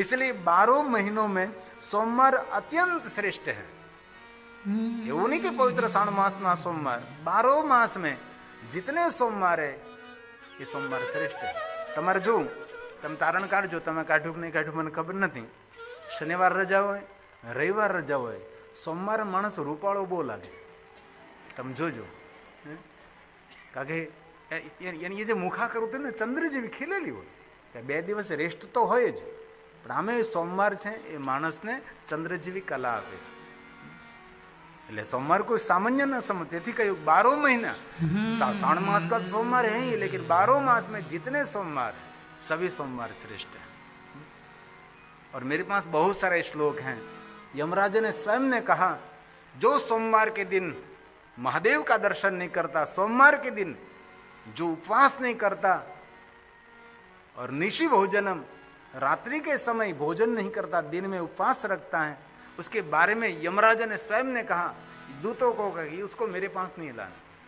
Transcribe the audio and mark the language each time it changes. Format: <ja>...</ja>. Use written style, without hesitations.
<hi>इसलिए 12 महीनों में सोमवार अत्यंत श्रेष्ठ है। ये उन्हीं के पवित्र श्रावण मास ना सोमवार, 12 मास में जितने सोमवार है ये सोमवार श्रेष्ठ है।</hi> <gu>તમારે જો તમે તારણ કાઢજો, તમે કાઢ્યું કે નહીં કાઢ્યું મને ખબર નથી। શનિવાર રજા હોય, રવિવાર રજા હોય, સોમવારે માણસ રૂપાળો બહુ લાગે, તમે જોજો। કારણ કે એની જે મુખાકર હતું ને ચંદ્ર જેવી ખીલેલી હોય, 2 દિવસ રેસ્ટ તો હોય જ, પણ આમે સોમવાર છે એ માણસને ચંદ્ર જેવી કલા આપે છે।</gu> <hi>એટલે सोमवार कोई सामान्य न समझ।</hi> <gu>તેથી કહ્યું</gu> <hi>12 महीना, श्रावण मास का सोमवार है ही, लेकिन 12 मास में जितने सोमवार सभी सोमवार श्रेष्ठ हैं। और मेरे पास बहुत सारे श्लोक हैं। यमराज ने स्वयं ने कहा जो सोमवार के दिन महादेव का दर्शन नहीं करता, सोमवार के दिन जो उपवास नहीं करता और निशि भोजनम, रात्रि के समय भोजन नहीं करता, दिन में उपवास रखता है, उसके बारे में यमराजा ने स्वयं ने कहा दूतों को कि उसको मेरे पास नहीं लाना।</hi>